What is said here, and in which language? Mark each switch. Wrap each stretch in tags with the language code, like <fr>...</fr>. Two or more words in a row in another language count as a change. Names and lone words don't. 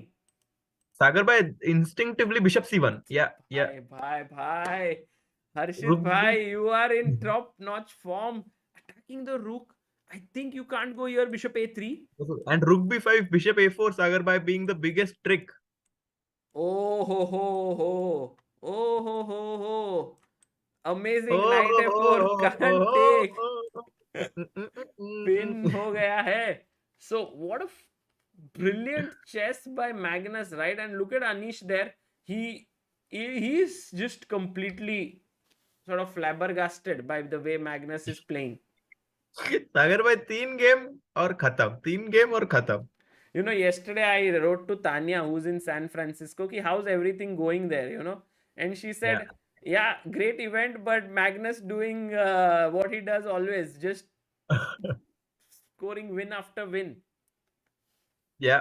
<en>Sagar bhai, instinctively bishop c1. Yeah, yeah. Bhai. Harshit Rook bhai, b. you are in top notch form. Attacking the rook. I think you can't go here, bishop a3. And rook b5, bishop a4, Sagar bhai being the biggest trick. Oh ho ho ho. Oh ho ho ho. Amazing knight f4 can't take.</en> <hi>पिन हो गया है.</hi> <en>So what a brilliant chess by Magnus, right? And look at Anish there. He's just completely sort of flabbergasted by the way Magnus is playing.</en> <hi>सागर भाई 3 गेम और खत्म.</hi> <en>You know, yesterday I wrote to Tanya, who's in San Francisco, ki how's everything going there, you know? And she said, yeah, great event, but Magnus doing what he does always, just scoring win after win. Yeah.</en>